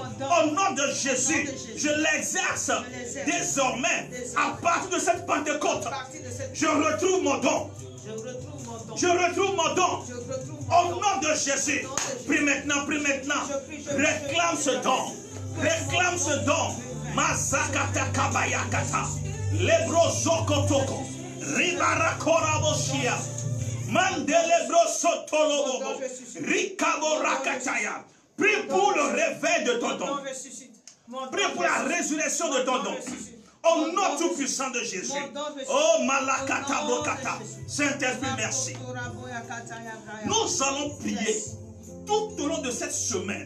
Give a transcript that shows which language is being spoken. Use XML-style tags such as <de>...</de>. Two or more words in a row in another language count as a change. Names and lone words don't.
<fr>Au nom de Jésus, je l'exerce désormais à partir de cette Pentecôte. Je retrouve mon don. Je retrouve mon don. Au nom de Jésus. Prie maintenant, prie maintenant. Réclame ce don. Réclame ce don. Mazakata kabayakata. Lebro zokotoko. Ribara koraboshia. Mandelebro sotolobo. Rikabo rakataya. Prie pour le réveil de ton don. Prie pour la résurrection de ton don. Au nom tout puissant de Jésus. Oh Malakata Brokata. Saint-Esprit, merci. Nous allons prier tout au long de cette semaine.</fr>